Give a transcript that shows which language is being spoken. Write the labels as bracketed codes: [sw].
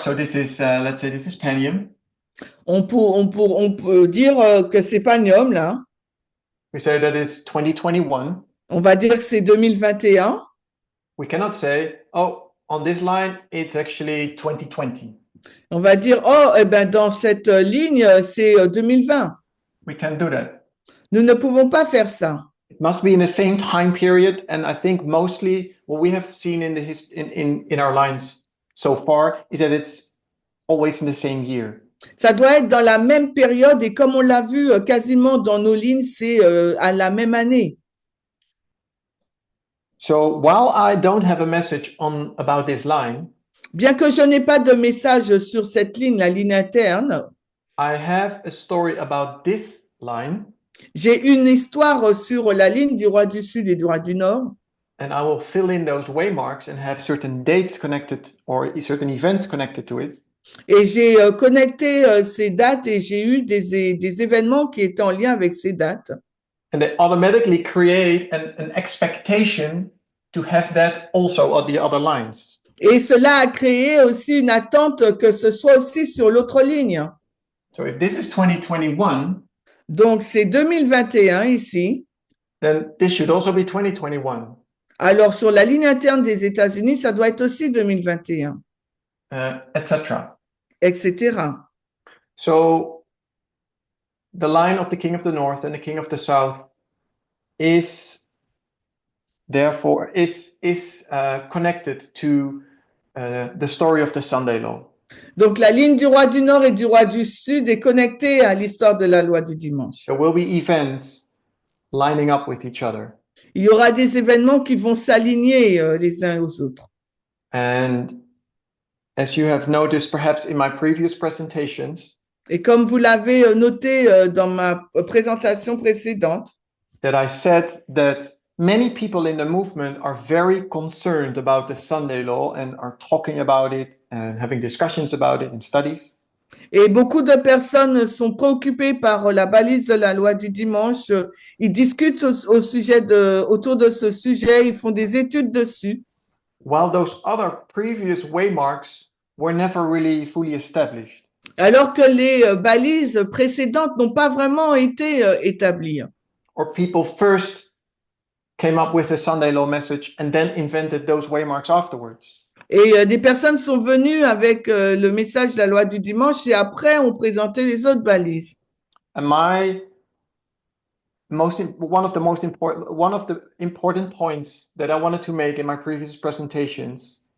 [en] So this is, let's say, this is Panium. [fr] On peut dire que c'est Panium là. [en] We say that is 2021. [fr] On va dire que c'est 2021. [en] We cannot say, oh, on this line, it's actually 2020. [fr] On va dire, oh, eh ben, dans cette ligne, c'est 2020. [en] We can't do that. [fr] Nous ne pouvons pas faire ça. [en] It must be in the same time period, and I think mostly what we have seen in our lines so far is that it's always in the same year. [fr] Ça doit être dans la même période et comme on l'a vu quasiment dans nos lignes, c'est à la même année. [en] So while I don't have a message about this line, [fr] bien que je n'ai pas de message sur cette ligne, la ligne interne, [en] I have a story about this line. [fr] J'ai une histoire sur la ligne du roi du Sud et du roi du Nord. [en] And I will fill in those waymarks and have certain dates connected or certain events connected to it. [fr] Et j'ai connecté ces dates et j'ai eu des événements qui étaient en lien avec ces dates. [en] And they automatically create an expectation to have that also on the other lines. [fr] Et cela a créé aussi une attente que ce soit aussi sur l'autre ligne. [en] So if this is 2021, [fr] donc c'est 2021 ici. [en] Then this should also be 2021. [fr] Alors sur la ligne interne des États-Unis, ça doit être aussi 2021. [en] Etc. [fr] Etc. [en] So the line of the king of the north and the king of the south is therefore connected to the story of the Sunday law. [fr] Donc la ligne du roi du Nord et du roi du Sud est connectée à l'histoire de la loi du dimanche. [en] There will be events lining up with each other. [fr] Il y aura des événements qui vont s'aligner les uns aux autres. [en] And as you have noticed perhaps in my previous presentations, [fr] Et comme vous l'avez noté dans ma présentation précédente, [en] that I said that many people in the movement are very concerned about the Sunday law and are talking about it and having discussions about it in studies. [fr] et beaucoup de personnes sont préoccupées par la balise de la loi du dimanche. Ils discutent autour de ce sujet, ils font des études dessus. [en] While those other previous waymarks were never really fully established. [fr] Alors que les balises précédentes n'ont pas vraiment été établies. [en] Or people first came up with a Sunday law message and then invented those waymarks afterwards. [fr] Et des personnes sont venues avec le message de la loi du dimanche et après ont présenté les autres balises. [en] And one of the important points that I wanted to make in my previous presentations.